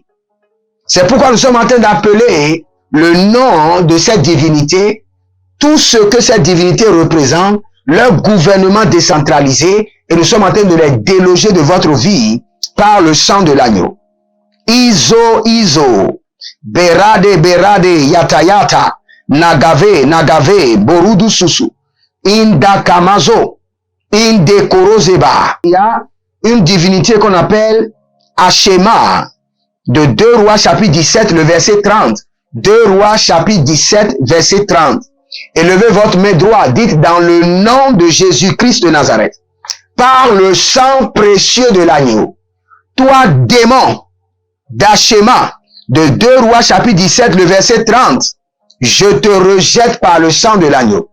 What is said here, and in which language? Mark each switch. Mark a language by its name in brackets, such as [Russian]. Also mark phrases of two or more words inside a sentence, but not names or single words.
[French] C'est pourquoi nous sommes en train d'appeler le nom de cette divinité, tout ce que cette divinité représente, leur gouvernement décentralisé, et nous sommes en train de les déloger de votre vie par le sang de l'agneau. Izo, berade, yata, nagave, borudu susu, indakamazo, indekorozeba. Il y a une divinité qu'on appelle Ashema, de 2 Rois chapitre 17, le verset 30. 2 Rois chapitre 17, verset 30. Élevez votre main droite, dites dans le nom de Jésus-Christ de Nazareth, par le sang précieux de l'agneau, toi démon d'Ashema, de 2 Rois chapitre 17, le verset 30, je te rejette par le sang de l'agneau.